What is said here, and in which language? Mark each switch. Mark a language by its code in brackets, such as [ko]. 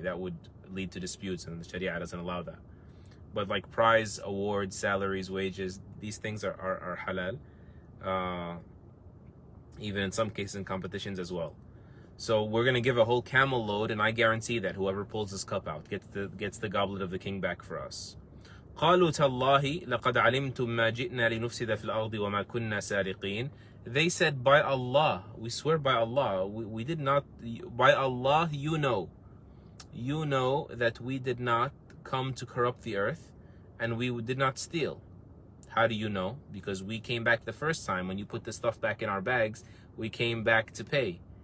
[en] That would lead to disputes, and the Sharia doesn't allow that. But like prize, awards, salaries, wages, these things are halal. Even in some cases in competitions as well. So we're going to give a whole camel load, and I guarantee that whoever pulls this cup out gets the goblet of the king back for us. [ar] قالوا تالله لقد علمتم ما جئنا لنفسد في الأرض وما كنا سارقين. [en] They said, by Allah, we swear by Allah, we did not, by Allah, you know that we did not come to corrupt the earth and we did not steal. How do you know? Because we came back the first time when you put the stuff back in our bags, we came back to pay.